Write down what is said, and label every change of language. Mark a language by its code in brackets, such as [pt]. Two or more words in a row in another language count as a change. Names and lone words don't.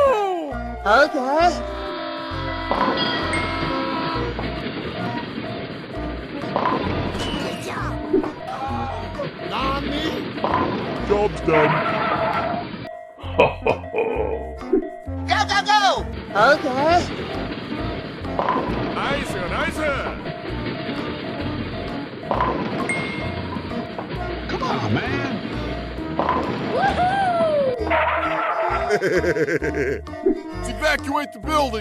[en] Okay. Good job. Job's done. Ho, ho, ho. go! Okay. Nice, nice. Come on, man. Let's evacuate the building.